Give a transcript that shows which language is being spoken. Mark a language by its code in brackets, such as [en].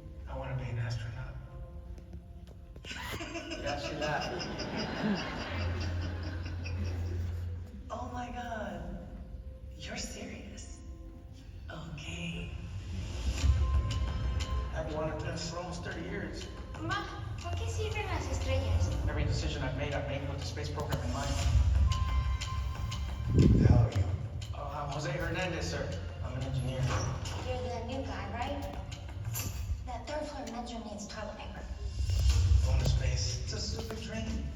[en] I want to be an astronaut. Yeah, she laughed. Oh my God, you're serious? Okay. I've wanted this for almost 30 years. [es] Ma, ¿por qué sirven las estrellas? [en] Every decision I've made with the space program in mind. Who the hell are you? I'm Jose Hernandez, sir. I'm an engineer. You're the new guy, right? That third floor metro needs toilet paper. Going to space. It's a stupid dream.